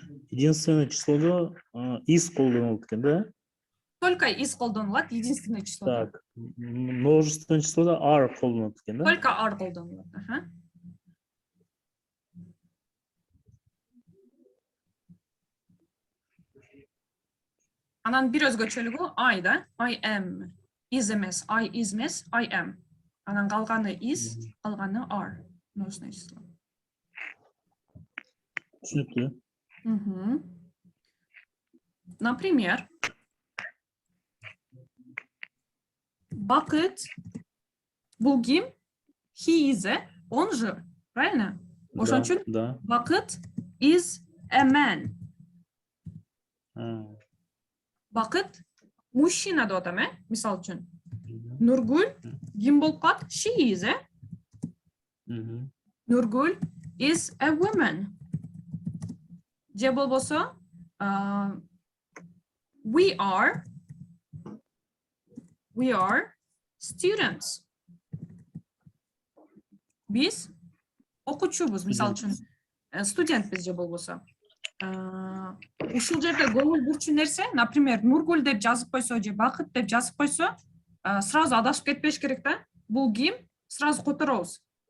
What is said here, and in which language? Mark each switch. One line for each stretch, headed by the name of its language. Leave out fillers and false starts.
Russian: Единственное число
Kyrgyz: is колдонулат экен, да?
Russian: Только is
Kyrgyz: колдонулат,
Russian: единственное число. Так, множественное число
Kyrgyz: are колдонулат экен, да?
Russian: Только
Kyrgyz: are колдонулат. Анан бир өзгөчөлүгү I, да?
English: I am.
Kyrgyz: Is эмес, I is эмес, I am. Анан калганы is, калганы are.
Russian: Множественное число.
Kazakh: Түсінікті.
Russian: Например,
Kyrgyz: Бакыт, бул ким?
English: He is,
Russian: он же, правильно?
Kyrgyz: Ошон үчүн
English: Бакыт is a man.
Kyrgyz: Бакыт мужчина деп атам, мисал үчүн. Нургуль ким болуп калат?
English: She is, Нургуль is a woman.
Kyrgyz: Же болбосо
English: we are students.
Kyrgyz: Биз окуучубуз, мисал үчүн студентпиз же болбосо. Ушул жерде көңүл бурчу нерсе,
Russian: например,
Kyrgyz: Нургуль деп жазып койсо же Бакыт деп жазып койсо, сразу адашып кетпеш керек да. Бул ким? Сразу которобуз.